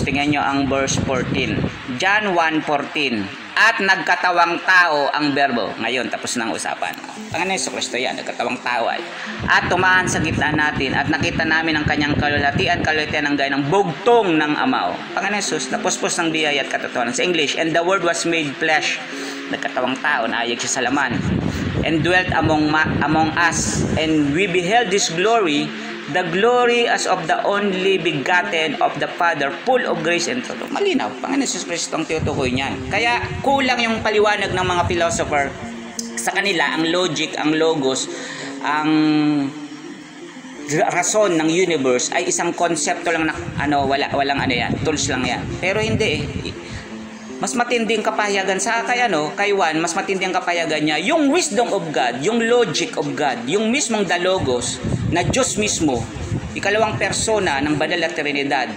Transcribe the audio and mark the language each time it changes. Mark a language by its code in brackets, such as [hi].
[tl] Tingnan nyo ang verse 14. John 1:14. At nagkatawang tao ang berbo. Ngayon, tapos na ang usapan. Panginoong Hesus Kristo yan, nagkatawang tao ay. At tumahan sa gitna natin, at nakita namin ang kanyang kalulatian ng gaya ng bugtong ng Ama. Panginoong Hesus, napuspos ng biyaya at katotohanan. Sa English, [en] and the word was made flesh. [tl] Nagkatawang tao, naayag siya sa laman. [en] And dwelt among us, and we beheld His glory, the glory as of the only begotten of the Father, full of grace and truth. [tl] Malinaw, Panginoon Hesus Kristo ang tinutukoy niyan. Kaya kulang yung paliwanag ng mga philosopher. Sa kanila, ang logic, ang logos, ang rason ng universe ay isang konsepto lang na walang yan, tools lang yan. Pero hindi eh. Mas matindi ang kapahayagan sa kay Juan, mas matindi ang kapahayagan niya, yung wisdom of God, yung logic of God, yung mismong the logos na Diyos mismo, ikalawang persona ng banal na Trinidad.